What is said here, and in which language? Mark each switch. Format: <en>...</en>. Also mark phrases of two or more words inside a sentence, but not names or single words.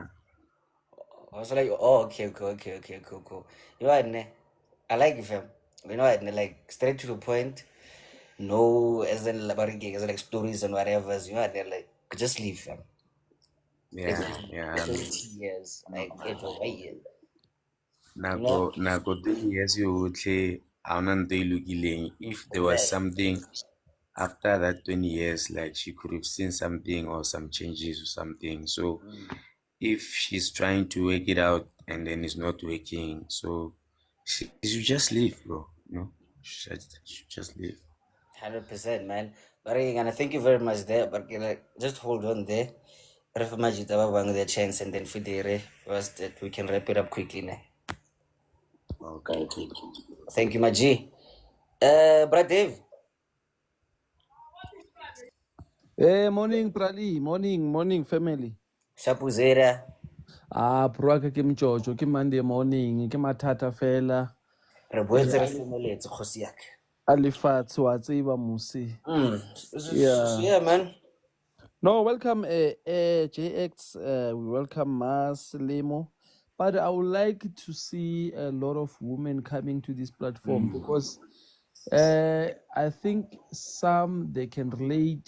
<en>I was like, oh, okay, cool. You know what, ne? I like you, fam. You know what, ne? Like, straight to the point. No, as in like stories and whatever. You know what, ne? Like, just leave, fam. Yeah. 20 years. Like, it's over years.</en> <tn>Nako 20 years yotlhe ha ona ntho e lokileng.</tn> <en>If there was something after that 20 years, like she could have seen something or some changes or something. So if she's trying to work it out and then it's not working, so she should just leave, bro. You know, she should just leave. 100%, man. But again, thank you very much there. But like, just hold on there. The chance, and then first that we can wrap it up quickly now. Okay, cool. Thank you, my G. Brother Dave. Hey, morning, Prali. Morning, family. Shapuzera.</en> <tn>Pruaka ke mchocho, ke</tn> <en>Monday morning,</en> <tn>ke matata fela. Re boetse re semeletse kgosi yake. Alifatsi wa tseba musi.</tn> <en>Yeah, man. No, welcome, JX. We welcome Mas Lemo. But I would like to see a lot of women coming to this platform because I think some they can relate.</en>